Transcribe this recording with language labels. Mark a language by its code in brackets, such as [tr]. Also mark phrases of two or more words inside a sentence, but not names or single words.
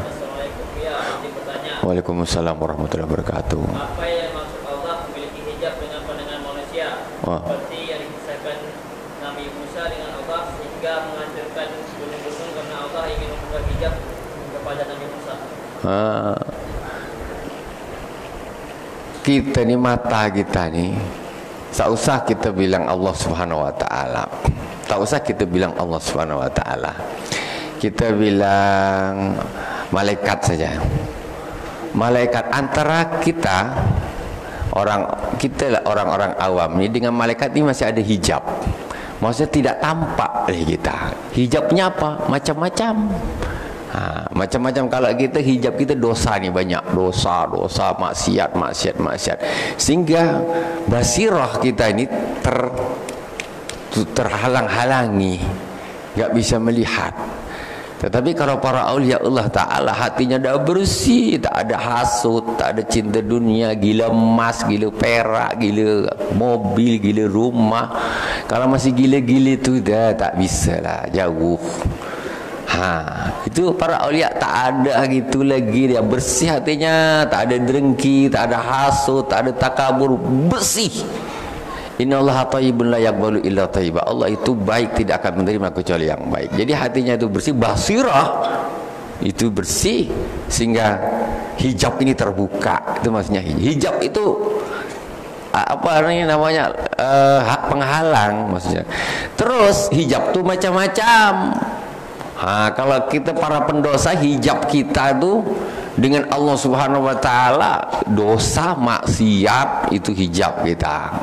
[id] Assalamualaikum ya, ini pertanyaan. [ar] وعليكم السلام ورحمة الله وبركاته. [id] Apa yang maksud Allah memiliki hijab dengan pandangan manusia? Seperti yang dikisahkan Nabi Musa dengan Allah sehingga menghancurkan gunung-gunung karena Allah ingin membuka hijab kepada Nabi Musa. [ms] Kita ni mata kita ni, tak usah kita bilang [ar] الله سبحانه وتعالى. [ms] Tak usah kita bilang [ar] الله سبحانه وتعالى. [ms] Kita bilang malaikat saja. Malaikat antara kita orang-orang awam ni dengan malaikat ni masih ada hijab. Maksudnya tidak tampak oleh kita. Hijabnya apa? Macam-macam. Macam-macam. Kalau kita hijab kita dosa ni banyak, dosa, maksiat. [id] Sehingga basirah kita ini terhalang-halangi, nggak bisa melihat. [ms] Tetapi kalau para aulia [ar] الله تعالى [ms] hatinya dah bersih, tak ada hasut, tak ada cinta dunia, gila emas, gila perak, gila mobil, gila rumah. Kalau masih gila-gila tu dah tak bisa lah, jauh. Itu para aulia tak ada gitu lagi, dia bersih hatinya, tak ada dengki, tak ada hasut, tak ada takabur, bersih. [ar] إن الله طيب لا يقبل إلا طيبا. [ms] Allah itu baik, tidak akan menerima kecuali yang baik. Jadi hatinya itu bersih, basirah itu bersih sehingga hijab ini terbuka. Itu maksudnya hijab itu apa namanya penghalang maksudnya. Terus hijab itu macam-macam. Kalau kita para pendosa, hijab kita itu dengan [ar] الله سبحانه وتعالى, [ms] dosa maksiat itu hijab kita.